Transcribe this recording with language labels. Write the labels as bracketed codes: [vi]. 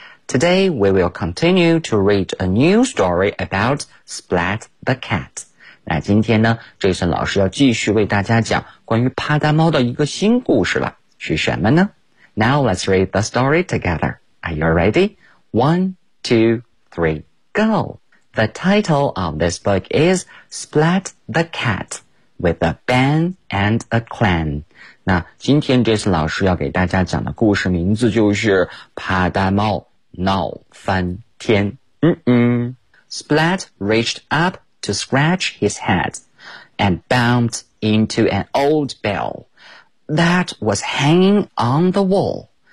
[en] Today, we will continue to read a new story about Splat the Cat. [zh] 那今天呢 ,Jason 老师要继续为大家讲关于帕达猫的一个新故事了，是什么呢？ [en] Now let's read the story together. Are you ready? 1, 2, 3, go! The title of this book is Splat the Cat with a Ban and a Clan. [zh] 那今天这次老师要给大家讲的故事名字就是帕达猫闹翻天。 [en] Splat reached up to scratch his head and bumped into an old bell that was hanging on the wall.